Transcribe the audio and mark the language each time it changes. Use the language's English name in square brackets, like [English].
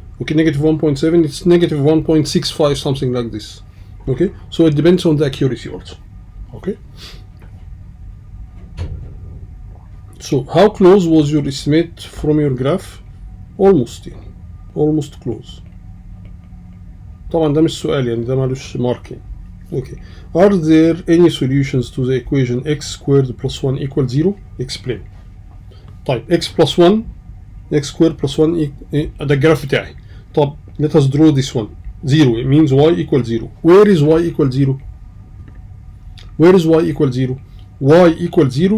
[English] Okay, negative 1.7, it's negative 1.65, something like this. Okay, so it depends on the accuracy also. Okay, so how close was your estimate from your graph? almost close. [Arabic] طبعا ده مش سؤال يعني ده مالوش marking. [English] Okay, are there any solutions to the equation x squared plus 1 equals 0? Explain. طيب x plus 1 x squared plus 1 [Arabic] ده الجراف بتاعي. [English] طب let us draw this one 0. It means y equals 0. Where is y equals 0? Where is y equals 0? Y equals 0.